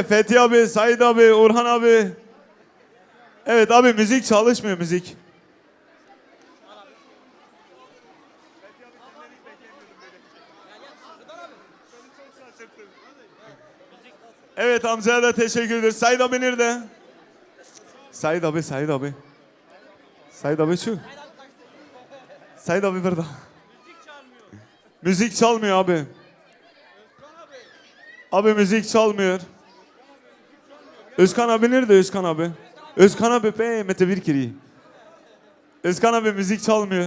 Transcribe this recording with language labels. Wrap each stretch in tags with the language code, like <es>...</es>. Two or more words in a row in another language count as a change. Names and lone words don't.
<tr>Fethi abi, Said abi, Orhan abi. Evet abi, müzik çalışmıyor, müzik. Evet, amcaya da teşekkür ederiz. Said abi nerede? Said abi, Said abi. Said abi şu. Said abi burada. Müzik çalmıyor abi. Abi müzik çalmıyor. Özkan abi nerede Özkan abi? Özkan abi be Mete Birkiri. Özkan abi müzik çalmıyor.</tr>